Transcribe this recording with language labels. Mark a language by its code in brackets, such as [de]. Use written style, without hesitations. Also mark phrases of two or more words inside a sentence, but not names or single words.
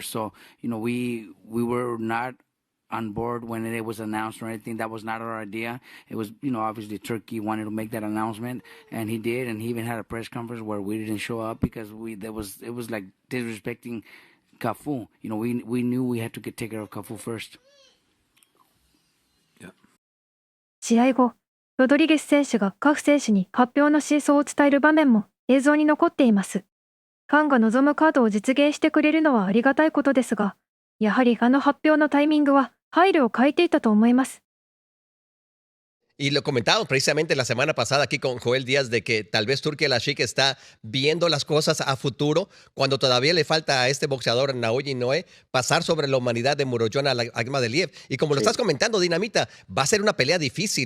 [en] So, you know, we were not on board when it was announced or anything. That was not our idea. It was, you know, obviously Turkey wanted to make that announcement, and he did, and he even had a press conference where we didn't show up because it was like disrespecting Cafu. You know, we knew we had to take care of Cafu first. [ja] 試合後、ロドリゲス選手がカフ選手に発表の真相を伝える場面も映像に残っています。ファンが望むカードを実現してくれるのはありがたいことですが、やはりあの発表のタイミングは配慮を欠いていたと思います。 [es] Y lo comentábamos precisamente la semana pasada aquí con Joel Díaz de que tal vez Turki Al-Sheikh está viendo las cosas a futuro cuando todavía le falta a este boxeador Naoya Inoue pasar sobre la humanidad de Murodjon Akhmadaliev. Y como lo estás comentando, Dinamita, va a ser una pelea difícil.